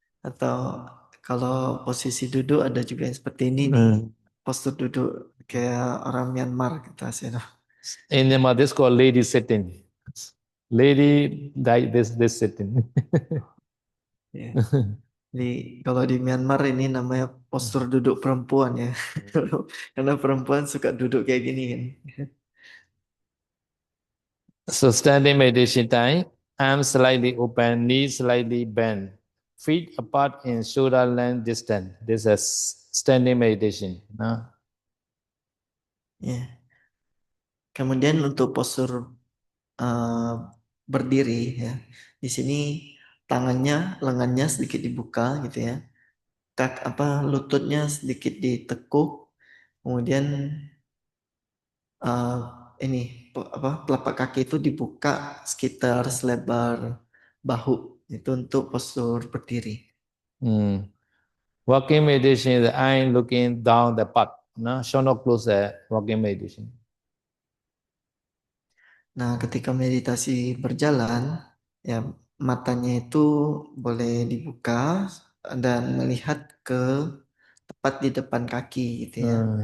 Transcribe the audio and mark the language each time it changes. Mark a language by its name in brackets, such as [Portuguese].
[Indonesian] Atau kalau posisi duduk ada juga yang seperti ini nih. Postur duduk kayak orang Myanmar gitu hasilnya. [English] In Myanmar, this called lady sitting. Lady like this sitting. [Indonesian] Ya. Jadi kalau di Myanmar ini namanya postur duduk perempuan ya. Karena perempuan suka duduk kayak gini kan. [English] So standing meditation time, arms slightly open, knees slightly bent, feet apart in shoulder length distance. This is standing meditation. No? [Indonesian] Ya. Kemudian untuk postur berdiri ya. Di sini tangannya, lengannya sedikit dibuka gitu ya. Lututnya sedikit ditekuk, kemudian uh, ini telapak kaki itu dibuka sekitar selebar bahu itu untuk postur berdiri. [English] Walking meditation is the eye looking down the path. No? Should not close the walking meditation. [Indonesian] Nah, ketika meditasi berjalan, ya matanya itu boleh dibuka dan melihat ke tepat di depan kaki gitu ya.